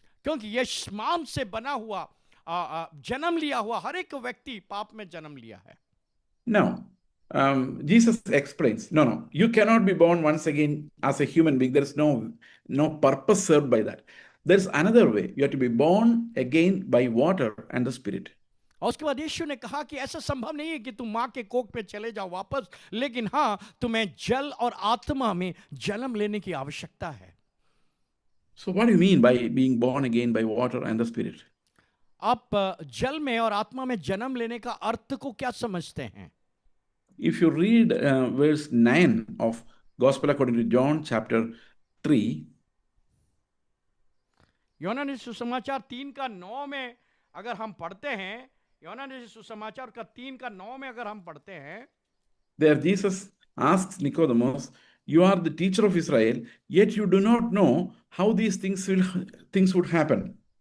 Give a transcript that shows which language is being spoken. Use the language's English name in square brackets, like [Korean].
[Hindi] क्योंकि ये मांस से बना हुआ जन्म लिया हुआ हर एक व्यक्ति पाप में जन्म लिया है। [English] Now, Jesus explains, no, you cannot be born once again as a human being. There's no purpose served by that. There's another way. You have to be born again by water and the Spirit. [Hindi] और उसके बाद यीशु ने कहा कि ऐसा संभव नहीं है कि तुम माँ के कोख पे चले जाओ वापस, लेकिन हाँ, तुम्हें जल और आत्मा में जन्म लेने की आवश्यकता है। [English] So what do you mean by being born again by water and the Spirit? [Hindi] आप जल में और आत्मा में जन्म लेने का अर्थ को क्या समझते हैं? [English] If you read verse 9 of Gospel according to John chapter 3, [Hindi] यूहन्ना सुसमाचार 3 का 9 में अगर हम पढ़ते हैं, यूहन्ना सुसमाचार का 3 का 9 में अगर हम पढ़ते हैं, [English] there Jesus asks Nicodemus, you are the teacher of Israel, yet you do not know how these things would happen.